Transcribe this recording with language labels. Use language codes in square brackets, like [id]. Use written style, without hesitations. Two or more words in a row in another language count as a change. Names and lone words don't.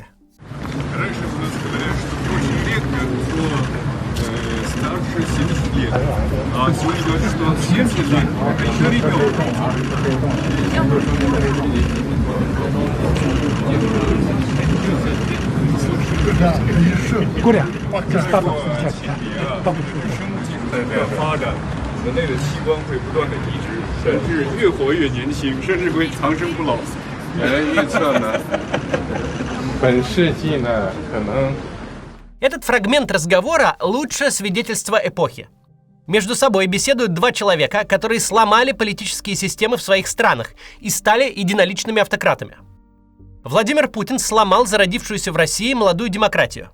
[ru] Раньше у нас говорят, что очень редко кто старше 70 лет. А сегодня говорят, что 70 лет – это еще ребенок. Куря. [zh] 发展，人类的器官会不断的移植，甚至越活越年轻，甚至会长生不老。预测呢，本世纪呢，可能 [ru] Этот фрагмент разговора – лучшее свидетельство эпохи. Между собой беседуют два человека, которые сломали политические системы в своих странах и стали единоличными автократами. Владимир Путин сломал зародившуюся в России молодую демократию.